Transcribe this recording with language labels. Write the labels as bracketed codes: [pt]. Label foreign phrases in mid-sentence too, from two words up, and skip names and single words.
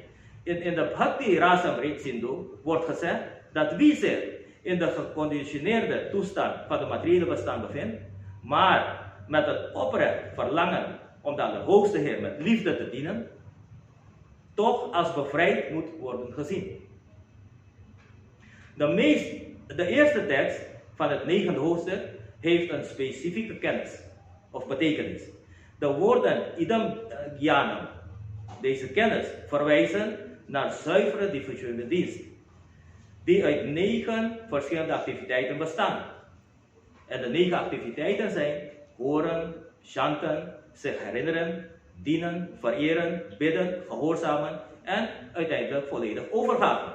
[nl] In de Bhakti Rasamrita Sindhu wordt gezegd dat wie zich in de geconditioneerde toestand van de materiële bestaan bevindt, maar met het oprecht verlangen om de Allerhoogste Heer met liefde te dienen, toch als bevrijd moet worden gezien. De eerste tekst van het 9e hoofdstuk heeft een specifieke kennis of betekenis. De woorden [sa] idam jnanam, [nl] deze kennis, verwijzen naar zuivere devotionele dienst, die uit 9 verschillende activiteiten bestaan. En de 9 activiteiten zijn horen, chanten, zich herinneren, dienen, vereren, bidden, gehoorzamen en uiteindelijk volledig overgaven.